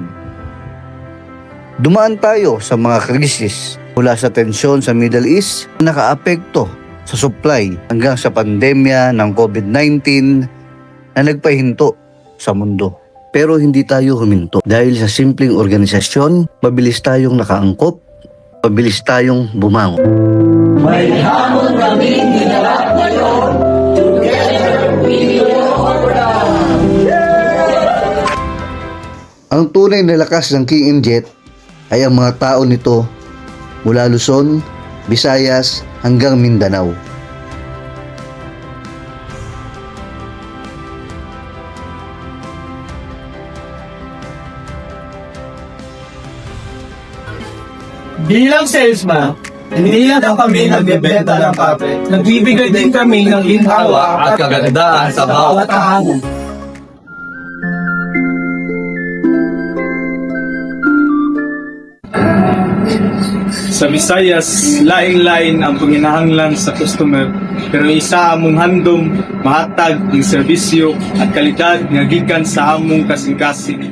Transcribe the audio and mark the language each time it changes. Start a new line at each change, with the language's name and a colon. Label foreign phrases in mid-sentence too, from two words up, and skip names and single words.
Filipino: Dumaan tayo sa mga krisis mula sa tensyon sa Middle East na nakaapekto sa supply hanggang sa pandemya ng COVID-19 na nagpahinto sa mundo. Pero hindi tayo huminto. Dahil sa simpleng organisasyon, mabilis tayong nakaangkop, mabilis tayong bumangon. May hamon kaming ginarap ngayon,
English: together we will overcome.
Filipino: Ang tunay na lakas ng King and Jet ay ang mga tao nito mula Luzon, Visayas hanggang Mindanao. Bilang salesman, hindi lang kami nagbebenta ng carpet. Nagbibigay din kami ng ginhawa at kagandahan sa bawat tahanan.
Cebuano: Sa Visayas, lain-lain ang panginahanglan sa customer, pero isa among handom mahatag ng serbisyo at kalidad nga gikan sa among kasing-kasing.